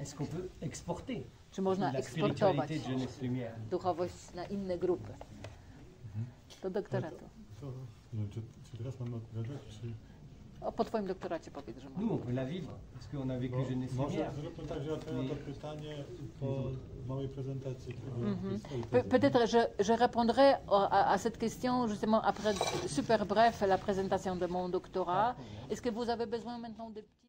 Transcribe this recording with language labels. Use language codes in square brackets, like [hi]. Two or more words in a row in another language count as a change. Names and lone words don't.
[pl] Czy można eksportować duchowość na inne grupy? Do doktoratu. Czy teraz mamy odpowiadać, czy... Po twoim doktoracie powiedz, że można. Może zróbmy tak, że odpowiem na to pytanie po małej prezentacji. [fr] Peut-être je répondrai à cette question justement après super bref la présentation de mon doctorat. Est-ce que vous avez besoin maintenant de